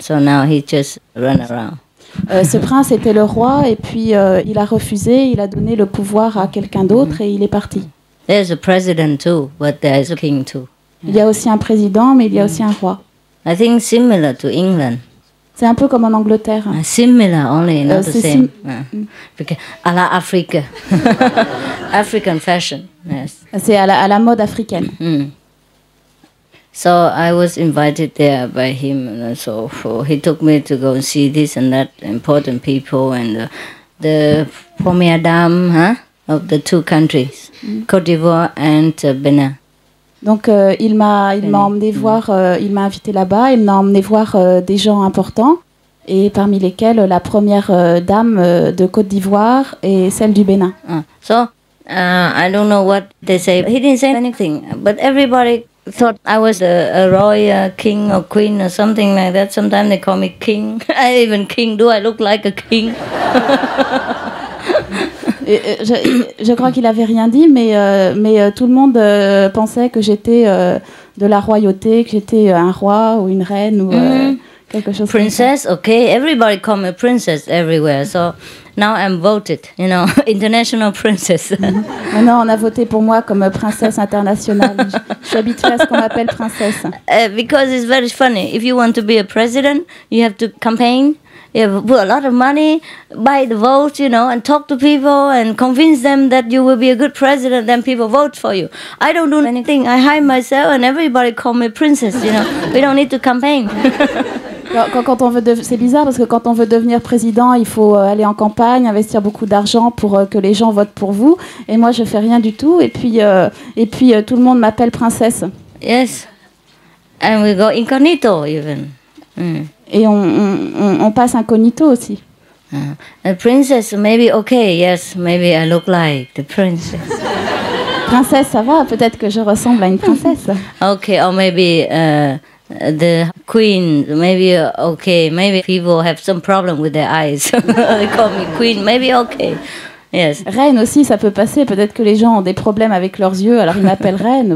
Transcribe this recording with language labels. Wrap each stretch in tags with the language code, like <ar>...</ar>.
<en>So now he just run around.</en> <fr>Ce prince était le roi et puis il a refusé, il a donné le pouvoir à quelqu'un d'autre et il est parti.</fr> <en>There's a president too, but there's a king too.</en> <fr>Il y a aussi un président, mais il y a aussi un roi.</fr> <en>I think similar to England.</en> <fr>C'est un peu comme en Angleterre.</fr> <en>Similar, only not the same.</en> <fr>À la Afrique.</fr> <en>African fashion, yes.</en> <fr>C'est à la mode africaine.</fr> <en>So I was invited there by him, and so he took me to go and see this and that important people and the</en> <fr>première dame</fr> <en>of the two countries, Côte d'Ivoire and Benin.</en> <fr>Donc il m'a emmené voir, il m'a invité là-bas, il m'a emmené voir des gens importants et parmi lesquels la première dame de Côte d'Ivoire et celle du Bénin.</fr> <en>So I don't know what they say. He didn't say anything, but everybody thought I was a royal king or queen or something like that. Sometimes they call me king. Even king. Do I look like a king?</en> <fr>Je crois qu'il avait rien dit, mais tout le monde pensait que j'étais de la royauté, que j'étais un roi ou une reine ou quelque chose</fr> <en>princess,</en> <fr>comme ça.</fr> <en>Okay, everybody call me princess everywhere. So now I'm voted, international princess.</en> <fr>Maintenant, on a voté pour moi comme princesse internationale. Je suis habituée à ce qu'on m'appelle princesse.</fr> <en>Because it's very funny. If you want to be a president, you have to campaign. You have to put a lot of money, buy the vote, and talk to people and convince them that you will be a good president. Then people vote for you. I don't do anything. I hide myself, and everybody call me princess. We don't need to campaign.</en> <fr>Quand on veut c'est bizarre parce que quand on veut devenir président, il faut aller en campagne, investir beaucoup d'argent pour que les gens votent pour vous. Et moi, je fais rien du tout. Et puis tout le monde m'appelle princesse.</fr> <en>Yes, and we go incognito even.</en> <fr>Et on passe incognito aussi.</fr> <en>A princess, maybe okay. Yes, maybe I look like the princess.</en> <fr>Princesse, ça va. Peut-être que je ressemble à une princesse.</fr> <en>Okay, or maybe. The queen, maybe okay. Maybe people have some problem with their eyes. They call me queen. Maybe okay. Yes.</en> <fr>Reine aussi, ça peut passer. Peut-être que les gens ont des problèmes avec leurs yeux, alors ils m'appellent reine.</fr>